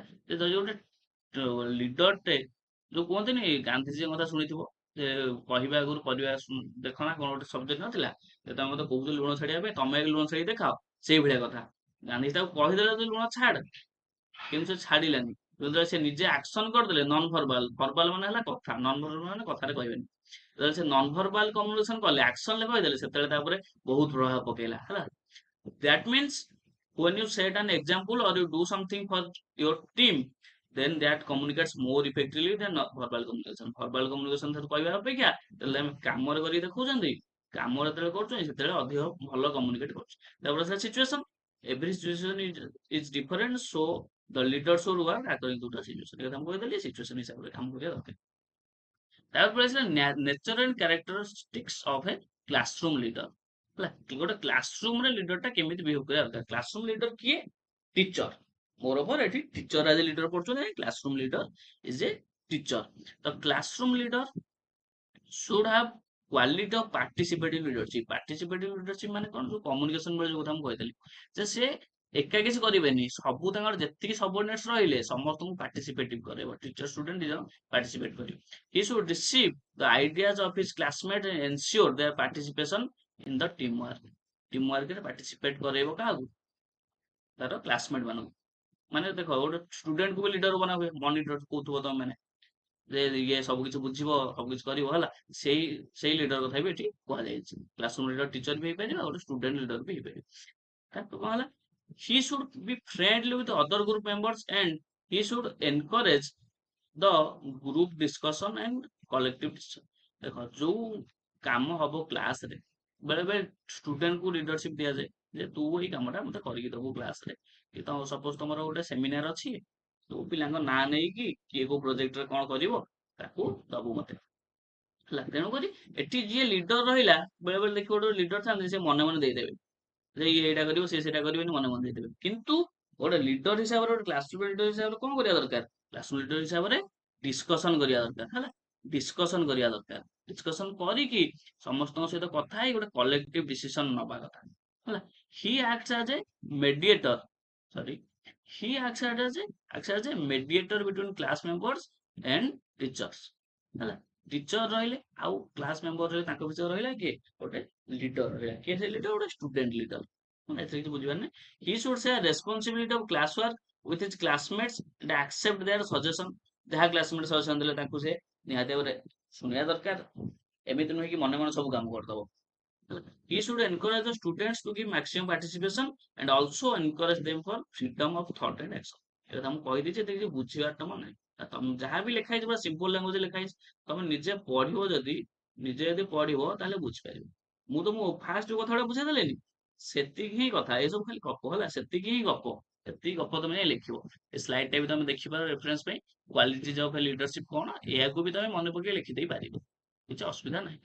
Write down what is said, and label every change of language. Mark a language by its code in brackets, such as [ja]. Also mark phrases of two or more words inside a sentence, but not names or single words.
[or] ଯଦି ଗୋଟେ ଲିଡରଟେ, ଯୋଉ କୁହନ୍ତିନି ଗାନ୍ଧିଜୀଙ୍କ କଥା ଶୁଣିଥିବ, ଯେ କହିବା ଆଗରୁ କରିବା ଦେଖ ନା, କଣ ଗୋଟେ ସବଜେକ୍ଟ ନଥିଲା ଯେ ତମେ ମତେ କହୁଥିଲ ଲୁଣ ଛାଡିବା ପାଇଁ, ତମେ ଲୁଣ ଛାଡି ଦେଖାଅ, ସେଇଭଳିଆ କଥା। ଗାନ୍ଧିଜୀ ତାକୁ କହିଦେଲେ ତୁ ଲୁଣ ଛାଡ, କିନ୍ତୁ ସେ ଛାଡିଲାନି। ଯେତେବେଳେ ସେ ନିଜେ ଆକ୍ସନ କରିଦେଲେ, [en] non verbal, [or] ଭର୍ବାଲ ମାନେ ହେଲା କଥା, [en] non verbal [or] ମାନେ କଥାରେ କହିବେନି। ଯେତେବେଳେ ସେ [en] non verbal communication [or] କଲେ, ଆକ୍ସନରେ କହିଦେଲେ, ସେତେବେଳେ ତାପରେ ବହୁତ ପ୍ରଭାବ ପକେଇଲା ହେଲା। [en] That means when you set an example or you do something for your team, then that communicates more effectively than verbal communication। verbal communication [or] ଠାରୁ କହିବା ଅପେକ୍ଷା ଯେତେବେଳେ ଆମେ କାମରେ କରିକି ଦେଖଉଛନ୍ତି, କାମରେ ଯେତେବେଳେ କରୁଛନ୍ତି, ସେତେବେଳେ ଅଧିକ ଭଲ କମ୍ୟୁନିକେଟ କରୁଛୁ। ତାପରେ ଆସିଲା ସିଚୁଏସନ। [en] every situation is different, so the leader should work according to the situation। [or] ଏ କଥା ମୁଁ କହିଦେଲି, ସିଚୁଏସନ ହିସାବରେ କାମ କରିବା ଦରକାର। ତାପରେ ଆସିଲା [en] nature and characteristics of a classroom leader [or] ହେଲା। ଗୋଟେ କ୍ଲାସରୁମ ରେ ଲିଡର ଟା କେମିତି ବିହେଭ କରିବା ଦରକାର? [en] classroom leader କିଏ? ଟିଚର। Moreover, ଏଠି teacher as leader ପଢୁଛନ୍ତି, classroom leader is a teacher. ତ classroom leader should have quality of participative leadership। participative leadership [or] ମାନେ କଣ, ଯୋଉ କମ୍ୟୁନିକେସନ ବେଳେ ଯୋଉ କଥା ମୁଁ କହିଥିଲି, ଯେ ସେ ଏକା କିଛି କରିବେନି, ସବୁ ତାଙ୍କର ଯେତିକି ସବଅର୍ଡିନେଟ୍ସ ରହିଲେ ସମସ୍ତଙ୍କୁ ପାର୍ଟିସିପେଟିଭ କରେଇବ। [en] teacher student [or] ଦି ଜଣ ପାର୍ଟିସିପେଟ କରିବେ। [en] he should receive the ideas of his classmates and ensure their participation in the teamwork। [or] ଟିମ ରେ ପାର୍ଟିସିପେଟ କରେଇବ କାହାକୁ, ତାର କ୍ଲାସମେଟ ମାନଙ୍କୁ। ମାନେ ଦେଖ, ଗୋଟେ ଷ୍ଟୁଡେଣ୍ଟ କୁ ବି ଲିଡର ବନା ହୁଏ, ମନିଟର କହୁଥିବ ତମେ ମାନେ, ଯେ ଇଏ ସବୁ କିଛି ବୁଝିବ, ସବୁ କିଛି କରିବ ହେଲା। ସେଇ ସେଇ ଲିଡର କଥା ବି ଏଠି କୁହାଯାଇଛି। [en] classroom leader teacher [or] ବି ହେଇପାରିବ, ଆଉ ଗୋଟେ [en] student leader [or] ବି ହେଇପାରିବ। ତାକୁ କଣ ହେଲା, [en] he should be friendly with other group members and he should encourage the group discussion and collective decision। [or] ଦେଖ, ଯୋଉ କାମ ହବ କ୍ଲାସ ରେ, ବେଳେ ବେଳେ ଷ୍ଟୁଡେଣ୍ଟ କୁ ଲିଡରସିପ ଦିଆଯାଏ, ଯେ ତୁ ଏଇ କାମଟା ମତେ କରିକି ଦବୁ କ୍ଲାସ ରେ। କି ତ ସପୋଜ ତମର ଗୋଟେ ସେମିନାର ଅଛି, ତୁ ପିଲାଙ୍କ ନାଁ ନେଇକି କିଏ କୋଉ ପ୍ରୋଜେକ୍ଟରେ କଣ କରିବ ତାକୁ ଦବୁ ମତେ, ହେଲା। ତେଣୁକରି ଏଠି ଯିଏ ଲିଡର ରହିଲା, ବେଳେ ବେଳେ ଦେଖିବ ଗୋଟେ ଲିଡର ଥାନ୍ତି, ସେ ମନେ ମନେ ଦେଇଦେବେ ଯେ ଇଏ ଏଇଟା କରିବ, ସେ ସେଇଟା କରିବେନି, ମନେ ମନେ ଦେଇଦେବେ। କିନ୍ତୁ ଗୋଟେ ଲିଡର ହିସାବରେ, ଗୋଟେ [en] class leader [or] ହିସାବରେ କଣ କରିବା ଦରକାର, [en] class leader [or] ହିସାବରେ ଡିସ୍କସନ କରିବା ଦରକାର, ହେଲା। ଡିସ୍କସନ କରିବା ଦରକାର, ଡିସ୍କସନ କରିକି ସମସ୍ତଙ୍କ ସହିତ କଥା ହେଇ ଗୋଟେ [en] collective decision [or] ନବା କଥା, ହେଲା। [en] he acts as a mediator, sorry, he acts as a mediator between class members and teachers, [or] ହେଲା। ଟିଚର ରହିଲେ ଆଉ [en] class member [or] ରହିଲେ, ତାଙ୍କ ଭିତରେ ରହିଲା କିଏ, ଗୋଟେ ଲିଡର ରହିଲା। କିଏ ସେ ଲିଡର, ଗୋଟେ [en] student leader. [or] ମାନେ ଏଥିରେ କିଛି ବୁଝିବାର ନାହିଁ। [en] he should share responsibility of class work with his classmates and accept their suggestion. [or] ଯାହା [en] classmate suggestion [or] ଦେଲେ ତାଙ୍କୁ ସେ ନିହାତି ଭାବରେ ଶୁଣିବା ଦରକାର। ଏମିତି ନୁହେଁ କି ମନେ ମନେ ସବୁ କାମ କରିଦବ। [en] He should encourage the students to give maximum participation and also encourage them for freedom of thought and action। [or] এটা ତ ମୁଁ କହିଦେଇଛି, ଏତେ କିଛି ବୁଝିବାର ତମ ନାହିଁ। ତମେ ଯାହା ବି ଲେଖା ହେଇଛି ପୁରା [en] simple language [or] ଲେଖା ହେଇଛି। ତମେ ନିଜେ ପଢିବ, ଯଦି ପଢିବ ତାହେଲେ ବୁଝିପାରିବ। ମୁଁ ତ ଫାଷ୍ଟ ଯୋଉ କଥାଟା ବୁଝେଇ ଦେଲେନି, ସେତିକି ହିଁ କଥା, ଏସବୁ ଖାଲି ଗପ, ହେଲା। ସେତିକି ହିଁ ଗପ, ଏତିକି ଗପ ତମେ ଯାଇ ଲେଖିବ। ଏ ସ୍ଲାଇଡ ଟା ବି ତମେ ଦେଖିପାର ରେଫରେନ୍ସ ପାଇଁ। [en] qualities of leadership [or] କଣ, ଏହାକୁ ବି ତମେ ମନେ ପକେଇ ଲେଖିଦେଇ ପାରିବ, କିଛି ଅସୁବିଧା ନାହିଁ।